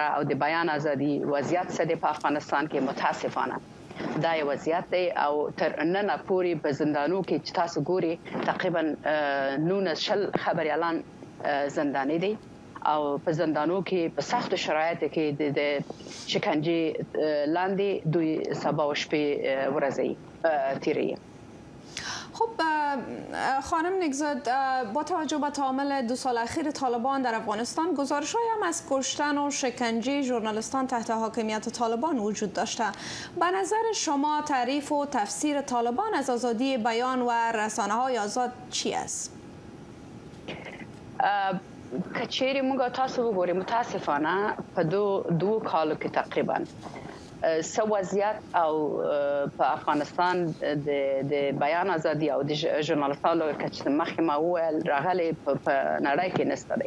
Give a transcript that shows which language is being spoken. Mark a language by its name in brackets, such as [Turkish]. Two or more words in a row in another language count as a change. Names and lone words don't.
[Pashto] او د بیان ازادي وضعیت سره په افغانستان کې متاسفانه دا یو وضعیت دی او تر نن پورې په زندانو کې چې تاسو ګوري تقریبا 19 خبريالان زنداني دي او په زندانو کې په سخت شرایطو کې د شکنجه لاندې دوی سبا او شپې ورځي تیری. [Persian] خب خانم نگزاد، با توجه به تعامل 2 سال اخیر طالبان در افغانستان گزارش‌هایی هم از کشتن و شکنجه ژورنالیستان تحت حاکمیت طالبان وجود داشته. به نظر شما تعریف و تفسیر طالبان از آزادی بیان و رسانه‌های آزاد چی است؟ [Pashto] کچېری موږ تاسو وګورئ متاسفانه په دو کالو کې تقریبا وضعیت او په افغانستان د بیان ازادي او د ژورنالیستانو کچې مخکې ما وویل راغلي په نړۍ کې نشته دی.